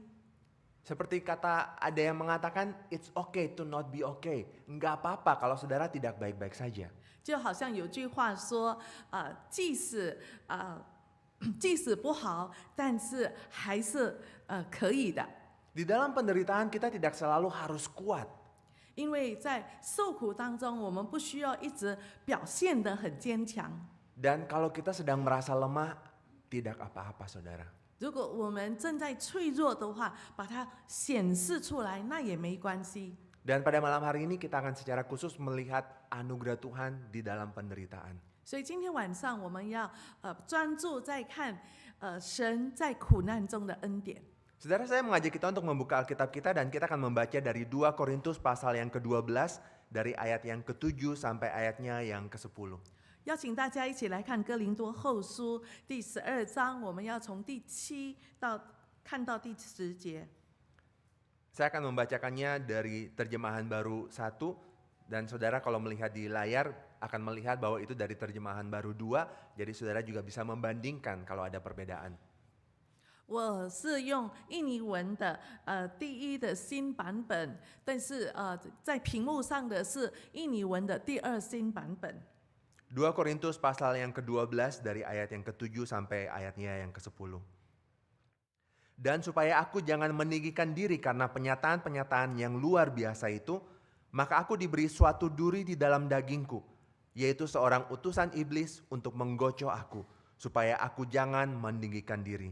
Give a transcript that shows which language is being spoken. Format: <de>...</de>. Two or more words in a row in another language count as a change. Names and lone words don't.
<id>Seperti kata ada yang mengatakan,</id> <en>it's okay to not be okay.</en> <id>Enggak apa-apa kalau saudara tidak baik-baik saja.</id> <zh>就好像有句话说，即使不好，但是还是可以的。</zh> <id>Di dalam penderitaan kita tidak selalu harus kuat.</id> <zh>因为在受苦当中，我们不需要一直表现得很坚强。</zh> <id>Dan kalau kita sedang merasa lemah, tidak apa-apa saudara.</id> <zh>如果我们正在脆弱的话，把它显示出来，那也没关系。</zh> <id>Dan pada malam hari ini kita akan secara khusus melihat anugerah Tuhan di dalam penderitaan.</id> <zh>所以今天晚上我们要专注在看神在苦难中的恩典。</zh> <id>Saudara, saya mengajak kita untuk membuka Alkitab kita dan kita akan membaca dari 2 Korintus pasal yang ke-12 dari ayat yang ke-7 sampai ayatnya yang ke-10.</id> <zh>邀请大家一起来看哥林多后书第12章，我们要从第7看到第10节。</zh> <id>Saya akan membacakannya dari terjemahan baru 1 dan saudara kalau melihat di layar akan melihat bahwa itu dari terjemahan baru 2, jadi saudara juga bisa membandingkan kalau ada perbedaan.</id> <zh>我是用印尼文的第一的新版本，但是在屏幕上的是印尼文的第2新版本。</zh> <id>2 Korintus pasal yang ke-12 dari ayat yang ke-7 sampai ayatnya yang ke-10. Dan supaya aku jangan meninggikan diri karena penyataan-penyataan yang luar biasa itu, maka aku diberi suatu duri di dalam dagingku, yaitu seorang utusan iblis untuk menggocok aku, supaya aku jangan meninggikan diri.</id>